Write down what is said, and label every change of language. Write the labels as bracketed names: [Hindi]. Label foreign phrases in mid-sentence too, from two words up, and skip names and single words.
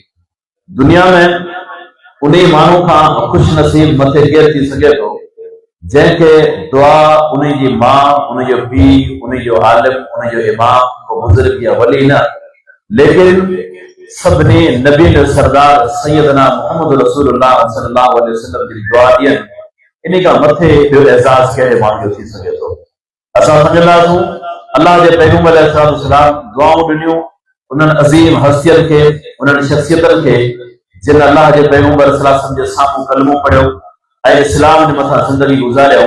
[Sindhi] दुनिया में उन माण्हू खां ख़ुशि नसीब मथे केरु थी सघे थो जंहिंखे दुआ उन जी मां, उन जो पीउ, उन जो आलिम, उन जो इमाम, को बुज़ुर्ग या वली न, लेकिन सभिनी नबी सरदार सैयदना मुहम्मद रसूलुल्लाह [Arabic] صلى الله عليه وسلم [Sindhi] जी दुआ ॾियनि, इन खां मथे ॿियो एज़ाज़ कहिड़े माण्हू जो थी सघे थो। असां सम्झंदासीं अल्लाह जे पैगंबर अलैहिस्सलाम दुआऊं ॾिनियूं उन्हनि अज़ीम हस्तियत खे, उन्हनि शख़्सियतनि खे जिन अल्लाह जे पैगंबर सल्लल्लाहु जे साम्हूं कलमो पढ़ियो ऐं इस्लाम जे मथां ज़िंदगी गुज़ारियऊं।